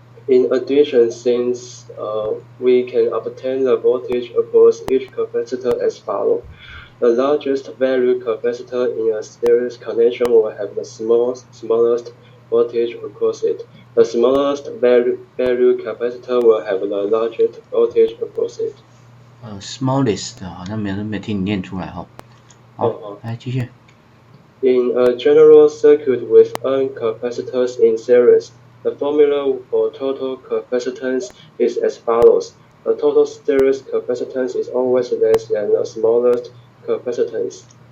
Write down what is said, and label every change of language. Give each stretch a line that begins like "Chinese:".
English: In addition, since we can obtain the voltage across each capacitor as follows. The largest value capacitor in a series connection will have the smallest voltage across it. The smallest value capacitor will have the largest voltage across it.
Chinese: Smallest 好像没听你念出来哈。好，来继续。
English: In a general circuit with n capacitors in series, the formula for total capacitance is as follows. The total series capacitance is always less than the smallest capacitance.